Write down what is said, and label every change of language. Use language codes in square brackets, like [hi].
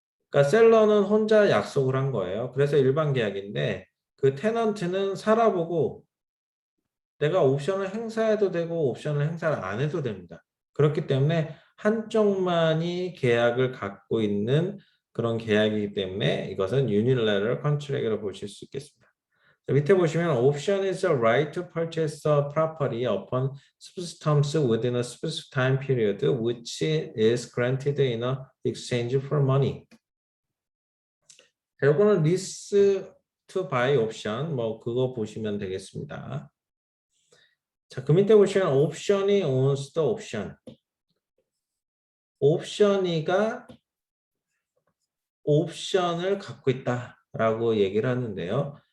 [ko] 그러니까 셀러는 혼자 약속을 한 거예요. 그래서 일반 계약인데 그 테넌트는 살아보고 내가 옵션을 행사해도 되고 옵션을 행사를 안 해도 됩니다. 그렇기 때문에 한쪽만이 계약을 갖고 있는 그런 계약이기 때문에 이것은 unilateral contract라고 보실 수 있겠습니다. 밑에 보시면 [en] option is a right to purchase a property upon specific terms within a specific time period which is granted in a exchange for money. [ko] 자, 이거는 lease to buy option 뭐 그거 보시면 되겠습니다. 자, 그 밑에 보시면 option이 [en] owns the option. [ko] 옵션이가 옵션을 갖고 있다라고 얘기를 하는데요.